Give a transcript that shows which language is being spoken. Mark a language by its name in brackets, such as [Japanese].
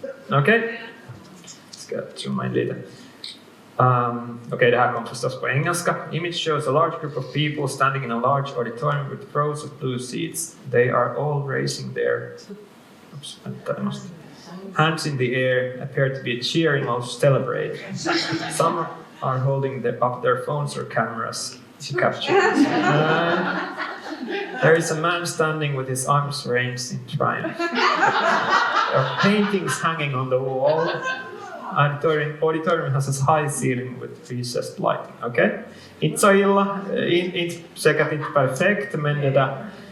[Swedish] Okej. Ska zooma in lite. Okej, det här kom förstås på engelska. [English] Image shows a large group of people standing in a large auditorium with rows of blue seats. They are all raising their hands in the air, appear to be cheering or celebrate. Some are holding up their phones or cameras to capture. There is a man standing with his arms raised in triumph. There are paintings hanging on the wall. Auditorium has a high ceiling with recessed lighting. [Swedish] Okej? Inte så illa, säkert inte perfekt, men det där.